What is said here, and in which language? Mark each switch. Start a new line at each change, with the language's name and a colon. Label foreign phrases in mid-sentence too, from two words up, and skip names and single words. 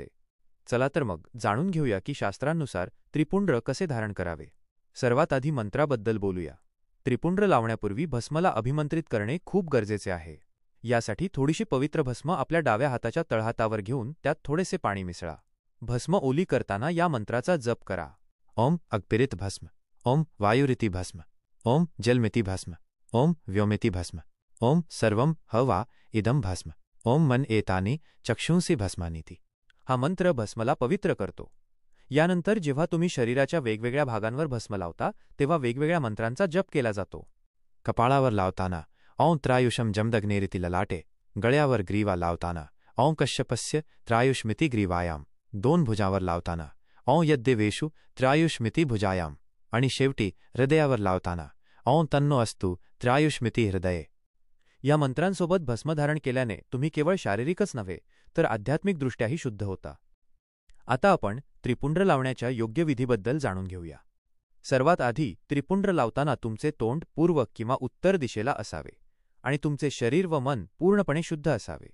Marathi: चला तर मग जाणून घेऊया की शास्त्रांनुसार त्रिपुंड्र कसे धारण करावे. सर्वात आधी मंत्राबद्दल बोलूया. त्रिपुंड्र लावण्यापूर्वी भस्मला अभिमंत्रित करणे खूप गरजेचे आहे. यासाठी थोडीशी पवित्र भस्म आपल्या डाव्या हाताच्या तळहातावर घेऊन त्यात थोडेसे पाणी मिसळा. भस्म ओली करताना या मंत्राचा जप करा.
Sanskrit: ओम अग्पिरित भस्म, ओम वायुरिति भस्म, ओम जलमिति भस्म, ओम व्योमिति भस्म, ओम सर्वम हवा इदम भस्म, ओम मन एतानि चक्षुंसि भस्मानीति.
Marathi: हा मंत्र भस्मला पवित्र करतो. यानंतर जेव्हा तुम्ही शरीराच्या वेगवेगळ्या भागांवर भस्म लावता तेव्हा वेगवेगळ्या मंत्रांचा जप केला जातो. कपाळावर लावताना
Sanskrit: ओं त्रायुषम जमदग्नेरिति ललाटे,
Marathi: गळ्यावर ग्रीवा लावताना
Sanskrit: ओं कश्यपस्य त्रायुष्मिति ग्रीवायाम,
Marathi: 2 भुजावर लावताना
Sanskrit: ओं यद्देवेषु त्रायुष्मिति भुजायाम
Marathi: आणि शेवटी हृदयावर लावताना
Sanskrit: ओं तन्नो अस्तु त्रायुष्मिति हृदये.
Marathi: या मंत्रांसोबत भस्मधारण केल्याने तुम्ही केवळ शारीरिकच नव्हे तर आध्यात्मिकदृष्ट्याही शुद्ध होता. आता आपण त्रिपुंड्र लावण्याच्या योग्य विधीबद्दल जाणून घेऊया. सर्वात आधी त्रिपुंड्र लावताना तुमचे तोंड पूर्व किंवा उत्तर दिशेला असावे आणि तुमचे शरीर व मन पूर्णपणे शुद्ध असावे.